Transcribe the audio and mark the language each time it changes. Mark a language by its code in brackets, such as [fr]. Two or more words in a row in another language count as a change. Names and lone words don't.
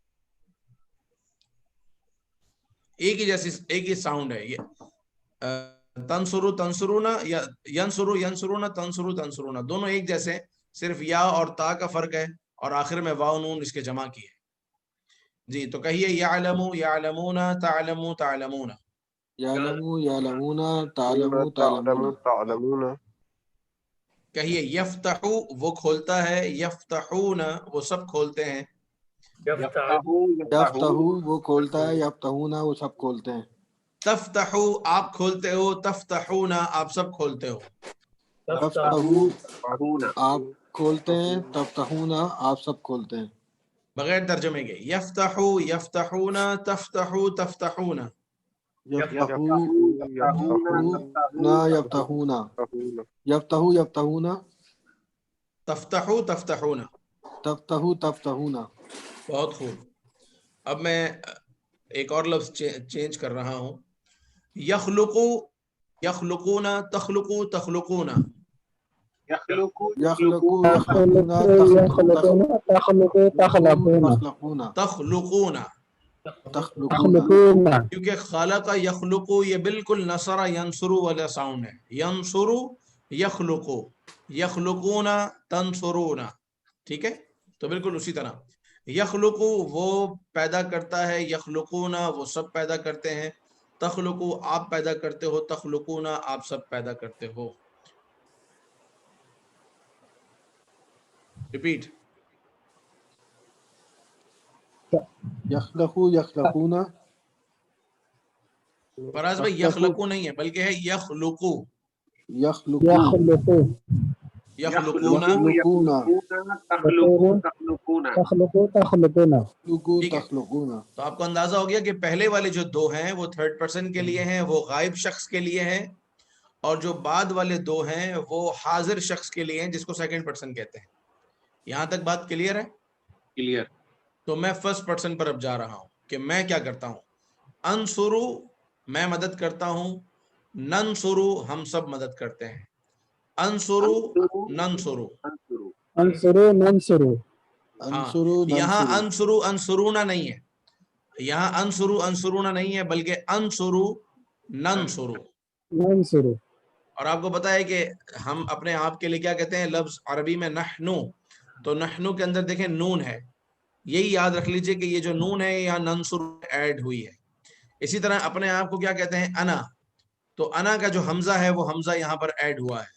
[ur] ایک ہی ساؤنڈ ہے یہ. [ar] تنصرو تنصرون یا ینصرو ینصرون. تنصرو تنصرون [ur] دونوں ایک جیسے، صرف یا اور تا کا فرق ہے، اور آخر میں واو نون اس کے جمع کی ہے. جی تو کہیے [ar] یعلمو یعلمون. تعلمو تعلمون. یعلمو یعلمون. تعلمو تعلمون. [ur] کہیے یفتحو وہ کھولتا ہے. یفتحون وہ سب کھولتے ہیں. یفتحو وہ کھولتا ہے. یفتحون وہ سب کھولتے ہیں. تفتحو آپ کھولتے ہو. تفتحون آپ سب کھولتے ہو. تفتحو آپ کھولتے ہیں. تفتحون آپ سب کھولتے ہیں. بغیر ترجمے کے. [ar] یفتحو یفتحون. تفتحو تفتحون. یفتحو یفتحون. یفتحو یفتحون. تفتحو تفتحون. تفتحو تفتحون. [ur] بہت خوب. اب میں ایک اور لفظ چینج کر رہا ہوں. [ar] یخلقو یخلقون تخلقو تخلقون. يخلق يخلقون يخلقون تخلقون تخلقون. تخلقون. تخلقون. تخلقون. [ur] کیونکہ [ar] خلق یخلقو [ur] یہ بالکل [ar] نصر ینصرو [ur] والا ساؤنڈ ہے. [ar] ینصرو یخلقو یخلقون تنصرون. [ur] ٹھیک ہے، تو بالکل اسی طرح یخلقو وہ پیدا کرتا ہے، یخلقون وہ سب پیدا کرتے ہیں، تخلقو آپ پیدا کرتے ہو، تخلقون آپ سب پیدا کرتے ہو. ریپیٹ. [ar] یخلقو یخلقون. [ur] فراز بھائی یخلقو نہیں ہے بلکہ ہے یخلقو. [ar] یخلقون. یخلقون. یخلقون. تخلقون تخلقون. تخلقون تخلقون. [ur] ٹھیک ہے. [ar] تخلقون. [ur] تو آپ کو اندازہ ہو گیا کہ پہلے والے جو دو ہیں وہ [en] third person [ur] کے لیے ہیں، وہ غائب شخص کے لیے ہیں، اور جو بعد والے دو ہیں وہ حاضر شخص کے لیے ہیں جس کو [en] second person [ur] کہتے ہیں. یہاں تک بات کلیئر ہے؟ کلیئر. تو میں [en] first person [ur] پر اب جا رہا ہوں کہ میں کیا کرتا ہوں. انصرو میں مدد کرتا ہوں، ننصرو ہم سب مدد کرتے ہیں. [ar] انصرو ننصرو. انصرو ننصرو. انصرو [ur] یہاں [ar] ننصرو. انصرو انصرونا [ur] نہیں ہے، یہاں [ar] انصرو انصرونا [ur] نہیں ہے بلکہ [ar] انصرو ننصرو. ننصرو. [ur] اور آپ کو پتا ہے کہ ہم اپنے آپ کے لیے کیا کہتے ہیں لفظ عربی میں نحنو، تو نحنو کے اندر دیکھیں نون ہے. یہی یاد رکھ لیجئے کہ یہ جو نون ہے یہاں ننصر ایڈ ہوئی ہے. اسی طرح اپنے آپ کو کیا کہتے ہیں انا، تو انا کا جو حمزہ ہے وہ حمزہ یہاں پر ایڈ ہوا ہے.